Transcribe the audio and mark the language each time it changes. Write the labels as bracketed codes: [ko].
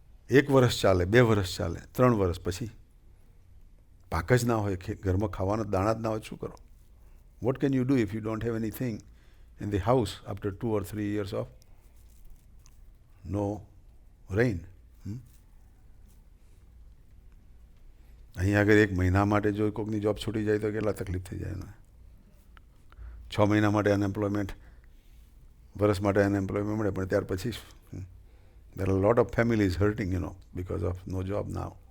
[gu] એક વર્ષ ચાલે, 2 વર્ષ ચાલે, 3 વર્ષ પછી પાક જ ના હોય, ઘરમાં ખાવાના દાણા જ ના હોય, શું કરો? [en] What can you do if you don't have anything in the house after 2 or 3 years of no rain? [gu] અહીં આગળ 1 મહિના માટે જો કોઈકની જોબ છૂટી જાય તો કેટલા તકલીફ થઈ જાય એને. 6 મહિના માટે અનએમ્પ્લોયમેન્ટ, વર્ષ માટે અનએમ્પ્લોયમેન્ટ મળે, પણ ત્યાર પછી [en] there are a lot of families hurting, because of no job now.